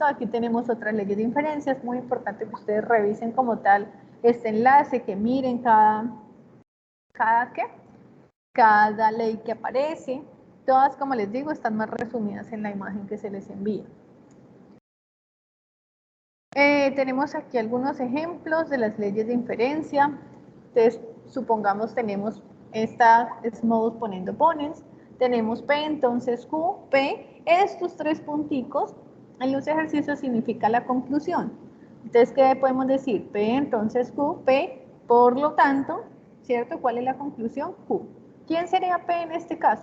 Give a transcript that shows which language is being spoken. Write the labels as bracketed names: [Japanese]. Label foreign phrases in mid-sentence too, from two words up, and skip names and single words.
[Spanish] Aquí tenemos otras leyes de inferencia, es muy importante que ustedes revisen como tal este enlace, que miren cada ley que aparece. Todas, como les digo, están más resumidas en la imagen que se les envía. Tenemos aquí algunos ejemplos de las leyes de inferencia. Entonces, supongamos tenemos esta es [Latin] modus ponendo ponens, [Spanish] tenemos P, entonces Q, P, estos 3 punticos en los ejercicios significa la conclusión. Entonces, ¿qué podemos decir? P, entonces Q, P, por lo tanto, ¿cierto? ¿Cuál es la conclusión? Q. ¿Quién sería P en este caso?